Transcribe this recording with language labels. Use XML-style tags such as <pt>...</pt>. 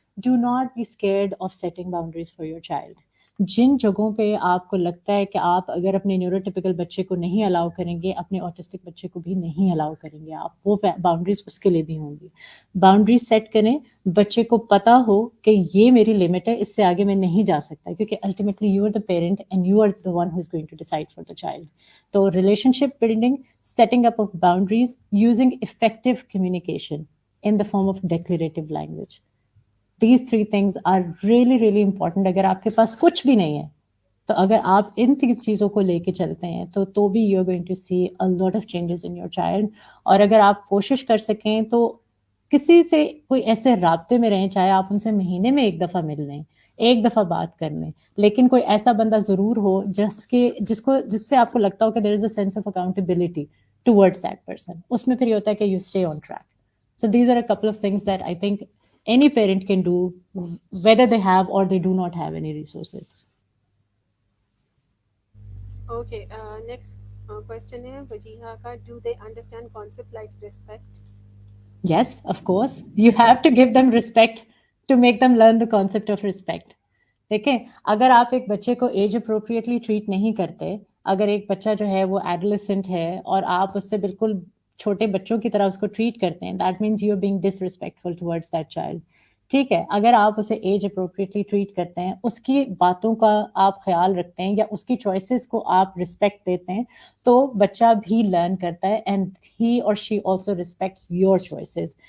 <en>Do not be scared of setting boundaries for your child.</en> <ur>جن جگہوں پہ آپ کو لگتا ہے کہ آپ اگر اپنے نیوروٹیپیکل بچے کو نہیں الاؤ کریں گے، اپنے آٹسٹک بچے کو بھی نہیں الاؤ کریں گے آپ، وہ باؤنڈریز اس کے لیے بھی ہوں گی. باؤنڈریز سیٹ کریں، بچے کو پتا ہو کہ یہ میری لمٹ ہے، اس سے آگے میں نہیں جا سکتا، کیونکہ</ur> <en>Ultimately you are the parent and you are the one who is going to decide for the child.</en> <ur>تو</ur> <en>Relationship building, setting up of boundaries, using effective communication in the form of declarative language. These three things are really, really important.</en> <ur>اگر آپ کے پاس کچھ بھی نہیں ہے تو اگر آپ ان تین چیزوں کو لے کے چلتے ہیں تو بھی</ur> <en>You are going to see a lot of changes in your child.</en> <ur>اور اگر آپ کوشش کر سکیں تو کسی سے کوئی ایسے رابطے میں رہیں، چاہے آپ ان سے مہینے میں ایک دفعہ مل لیں، ایک دفعہ بات کر لیں، لیکن کوئی ایسا بندہ ضرور ہو جس سے آپ کو لگتا ہو کہ</ur> <en>There is a sense of accountability towards that person.</en> <ur>اس میں پھر یہ ہوتا ہے کہ</ur> <en>You stay on track. So these are a couple of things that I think any parent can do, whether they have or they do not have any resources. Okay, next question</en> <ur>ہے وجیہہ کا.</ur> <en>Do they understand concept like respect? Yes, of course. You have to give them respect to make them learn the concept of respect.</en> <ur>دیکھیں اگر آپ ایک بچے کو age appropriately treat نہیں کرتے، اگر ایک بچہ جو ہے وہ ایڈولسنٹ ہے اور آپ اس سے بالکل چھوٹے بچوں کی طرح اس کو ٹریٹ کرتے ہیں،</ur> <en>That means you are being disrespectful towards that child.</en> <ur>ٹھیک ہے، اگر آپ اسے ایج اپروپریٹلی ٹریٹ کرتے ہیں، اس کی باتوں کا آپ خیال رکھتے ہیں یا اس کی چوائسیز کو آپ رسپیکٹ دیتے ہیں، تو بچہ بھی لرن کرتا ہے</ur> <en>And he or she also respects your choices.</en>